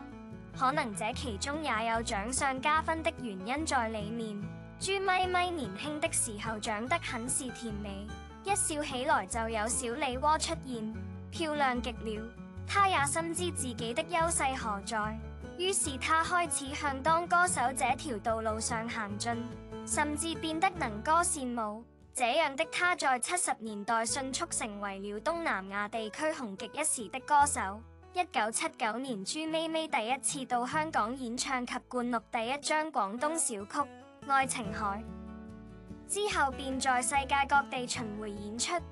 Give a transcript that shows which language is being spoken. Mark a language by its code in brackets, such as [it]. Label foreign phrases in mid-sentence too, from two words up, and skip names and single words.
[zh] 可能這其中也有長相加分的原因在裡面。朱咪咪年輕的時候長得很是甜美，一笑起來就有小梨渦出現，漂亮極了。她也深知自己的優勢何在，於是她開始向當歌手這條道路上行進，甚至變得能歌善舞。這樣的她在70年代迅速成為了東南亞地區紅極一時的歌手。1979年，朱咪咪第一次到香港演唱及灌錄第一張廣東小曲《愛情海》，之後便在世界各地巡迴演出。